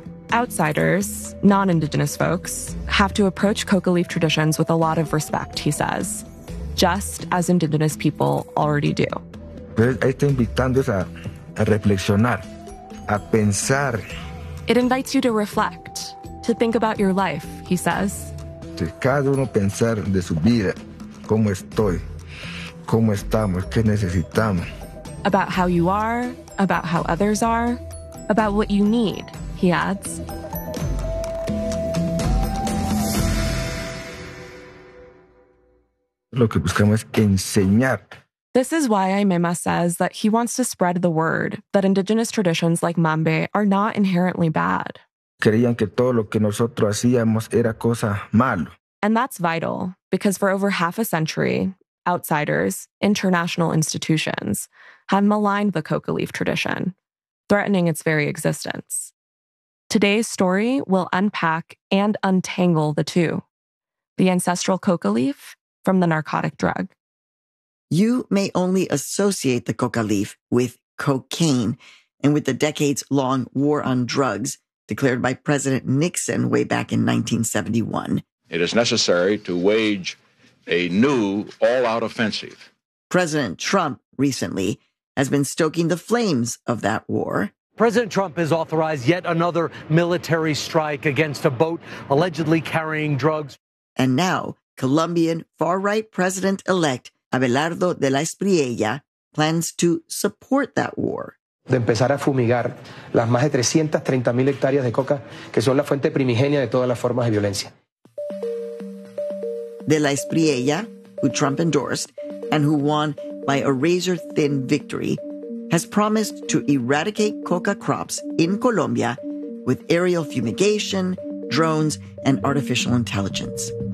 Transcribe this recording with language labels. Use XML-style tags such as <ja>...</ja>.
<en>Outsiders, non-indigenous folks, have to approach coca leaf traditions with a lot of respect, he says, just as indigenous people already do.</en> <es>Está invitando a reflexionar, a pensar.</es> <en>It invites you to reflect, to think about your life, he says.</en> <es>Cada uno pensar de su vida, cómo estoy, cómo estamos, qué necesitamos.</es> <en>About how you are, about how others are, about what you need, he adds.</en> <es>Lo que buscamos es enseñar.</es> <en>This is why Aimema says that he wants to spread the word that indigenous traditions like mambe are not inherently bad.</en> <es>Creían que todo lo que nosotros hacíamos era cosa malo.</es> <en>And that's vital, because for over half a century, outsiders, international institutions, have maligned the coca leaf tradition, threatening its very existence. Today's story will unpack and untangle the two, the ancestral coca leaf from the narcotic drug. You may only associate the coca leaf with cocaine and with the decades-long war on drugs declared by President Nixon way back in 1971. It is necessary to wage a new all-out offensive. President Trump recently has been stoking the flames of that war. President Trump has authorized yet another military strike against a boat allegedly carrying drugs. And now, Colombian far-right president-elect Abelardo de la Espriella plans to support that war.</en> <es>De empezar a fumigar las más de 330,000 hectáreas de coca que son la fuente primigenia de todas las formas de violencia.</es> <en>De la Espriella, who Trump endorsed and who won by a razor-thin victory, has promised to eradicate coca crops in Colombia with aerial fumigation, drones, and artificial intelligence.</en>